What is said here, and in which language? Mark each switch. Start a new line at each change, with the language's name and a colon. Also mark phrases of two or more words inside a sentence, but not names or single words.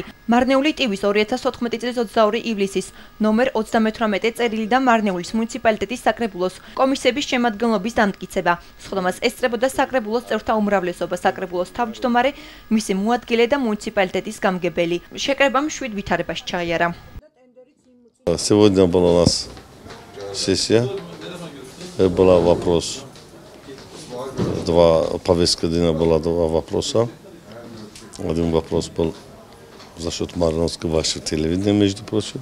Georgian: მარნეული ტივის 2014 წლის 22 ივლისის ნომერ 38 წერილი და მარნეულის მუნიციპალიტეტის საკრებულოს კომისიების შემადგენლობის დამტკიცება. ხდომას ესწრებოდა საკრებულოს წევრთა უმრავლესობა, საკრებულოს თავმჯდომარე, მისი მოადგილე და მუნიციპალიტეტის გამგებელი. შეკრებამ 7 ვითარებაში ჩაიარა.
Russian: Сегодня была у нас сессия. Был вопрос. Повестка дня была 2 вопроса. Один вопрос был за счет Марновского вашего телевидения, между прочим.